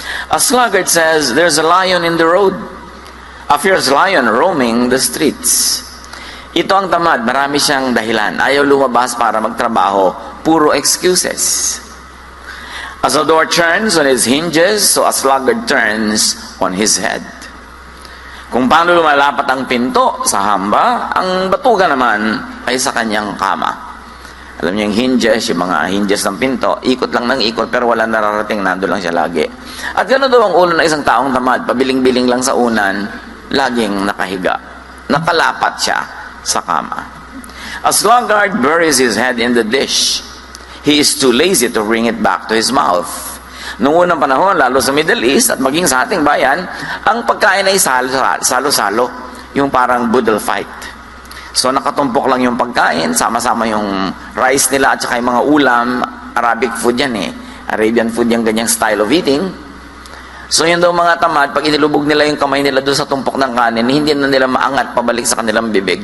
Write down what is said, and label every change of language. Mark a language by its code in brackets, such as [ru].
[en] A sluggard says, there's a lion in the road. A fierce lion roaming the streets. [tl] Ito ang tamad, marami siyang dahilan. Ayaw lumabas para magtrabaho, puro excuses. [en] As a door turns on its hinges, so a sluggard turns on his head. [tl] Kung paano lumalapat ang pinto sa hamba, ang batuga naman ay sa kanyang kama. Alam niyo yung hinges, yung mga hinges ng pinto, ikot lang ng ikot pero wala nararating, nando lang siya lagi. At gano'n daw ang ulo ng isang taong tamad, pabiling-biling lang sa unan, laging nakahiga. Nakalapat siya sa kama. [en] A sluggard buries his head in the dish. He is too lazy to bring it back to his mouth. [tl] Noong unang panahon, lalo sa Middle East at maging sa ating bayan, ang pagkain ay salo-salo. Yung parang boodle fight. So nakatumpok lang yung pagkain, sama-sama yung rice nila at saka yung mga ulam. [en] Arabic food [tl] yan eh. [en] Arabian food [tl] yung ganyang [en] style of eating. [tl] So yun daw mga tamad, pag inilubog nila yung kamay nila doon sa tumpok ng kanin, hindi na nila maangat pabalik sa kanilang bibig.